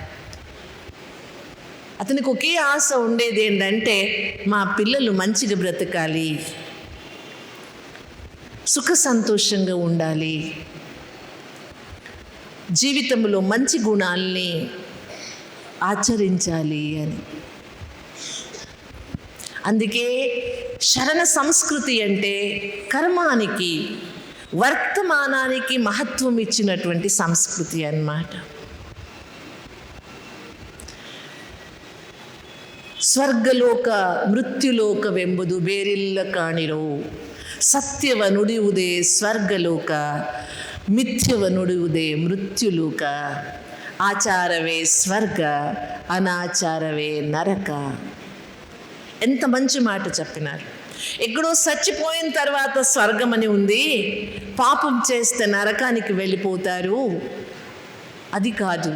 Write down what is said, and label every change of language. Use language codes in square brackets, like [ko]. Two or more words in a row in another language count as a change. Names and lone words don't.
[te] అతనికి ఒకే ఆశ ఉండేది ఏంటంటే మా పిల్లలు మంచిగా బ్రతకాలి, సుఖ సంతోషంగా ఉండాలి, జీవితంలో మంచి గుణాల్ని ఆచరించాలి అని. అందుకే శరణ సంస్కృతి అంటే కర్మానికి, వర్తమానానికి మహత్వం ఇచ్చినటువంటి సంస్కృతి అన్నమాట. [kn] ಸ್ವರ್ಗಲೋಕ ಮೃತ್ಯುಲೋಕವೆಂಬುದು ಬೇರಿಲ್ಲ ಕಾಣಿರೋ, ಸತ್ಯವ ನುಡಿಯುವುದೇ ಸ್ವರ್ಗಲೋಕ, ಮಿಥ್ಯವ ನುಡಿಯುವುದೇ ಮೃತ್ಯುಲೋಕ, ಆಚಾರವೇ ಸ್ವರ್ಗ, ಅನಾಚಾರವೇ ನರಕ. [te] ఎంత మంచి మాట చెప్పినారు. ఎక్కడో చచ్చిపోయిన తర్వాత స్వర్గం అని ఉంది, పాపం చేస్తే నరకానికి వెళ్ళిపోతారు, అది కాదు.